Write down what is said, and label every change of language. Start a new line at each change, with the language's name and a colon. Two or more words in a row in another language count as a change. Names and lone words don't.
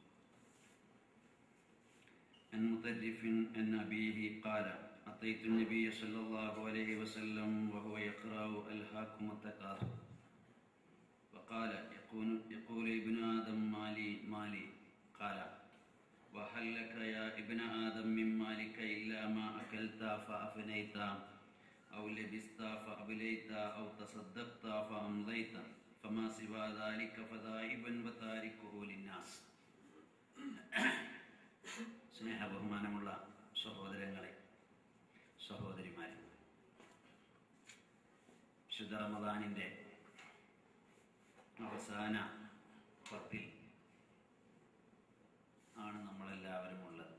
Arabic: عن مطرف عن أبيه قال: أتيت النبي صلى الله عليه وسلم وهو يقرأ ألهاكم التكاثر وقال: يقول ابن آدم مالي مالي. قال: وهل لك يا ابن آدم من مالك إلا ما أكلت فأفنيت أو لبست فأبليت أو تصدقت فأمضيت فما سوى ذلك فذاهب وتاركه للناس.
Malayalam: സ്നേഹ ബഹുമാനമുള്ള സഹോദരങ്ങളെ, സഹോദരിമാരെ, വിശുദ്ധ റമദാനിൻ്റെ അവസാന പത്തിൽ ആണ് നമ്മളെല്ലാവരും ഉള്ളത്.